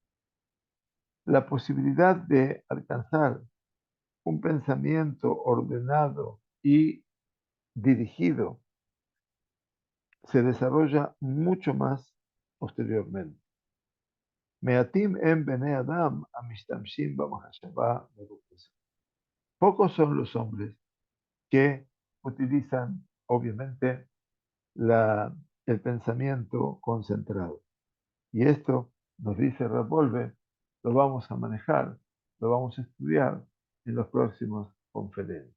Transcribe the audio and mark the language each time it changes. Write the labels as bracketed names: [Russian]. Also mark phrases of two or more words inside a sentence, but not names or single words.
[Spanish] La posibilidad de alcanzar un pensamiento ordenado y dirigido se desarrolla mucho más posteriormente. [Hebrew] מעטים הם בני אדם המשתמשים במחשבה מרוכזת. [Spanish] Pocos son los hombres que utilizan, obviamente, el pensamiento concentrado. Y esto, nos dice Rapolve, lo vamos a manejar, lo vamos a estudiar en los próximos conferencias.